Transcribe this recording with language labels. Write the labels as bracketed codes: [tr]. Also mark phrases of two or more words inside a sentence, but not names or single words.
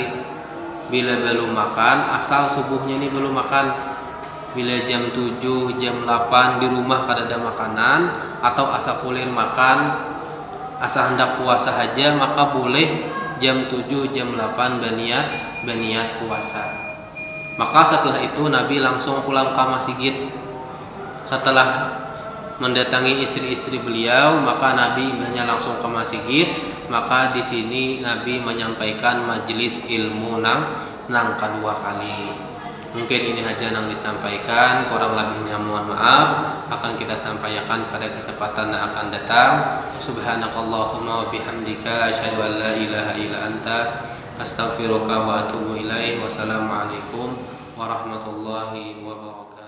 [id] Bila belum makan, asal subuhnya ini belum makan. Bila jam 7, jam 8 di rumah kadada makanan, atau asa kulir makan, asa hendak puasa saja, maka boleh jam 7, jam 8 berniat puasa. Maka setelah itu Nabi langsung pulang ke masjid. Setelah mendatangi istri-istri beliau, maka Nabi hanya langsung ke masjid. Maka di sini Nabi menyampaikan majelis ilmu nang kedua kali. Mungkin ini aja yang disampaikan, kurang lebihnya mohon maaf. Akan kita sampaikan pada kesempatan yang akan datang. [ar] سبحانك اللهم وبحمدك أشهد أن لا إله إلا أنت أستغفرك وأتوب إليك. السلام عليكم ورحمة الله وبركاته.